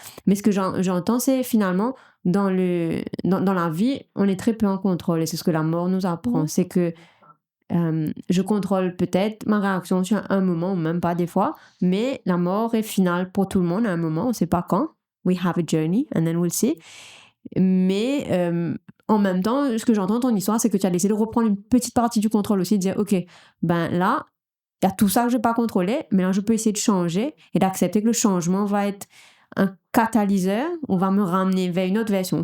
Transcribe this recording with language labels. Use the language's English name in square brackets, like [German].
[French] Mais ce que j'entends, c'est finalement, dans la vie, on est très peu en contrôle. Et c'est ce que la mort nous apprend. C'est que je contrôle peut-être ma réaction sur un moment, ou même pas des fois, mais la mort est finale pour tout le monde à un moment. On ne sait pas quand. [English] We have a journey, and then we'll see. [French] Mais en même temps, ce que j'entends dans ton histoire, c'est que tu as décidé de reprendre une petite partie du contrôle aussi, de dire, OK, là, il y a tout ça que je ne vais pas contrôler, mais là, je peux essayer de changer et d'accepter que le changement va être un catalyseur, on va me ramener vers une autre version.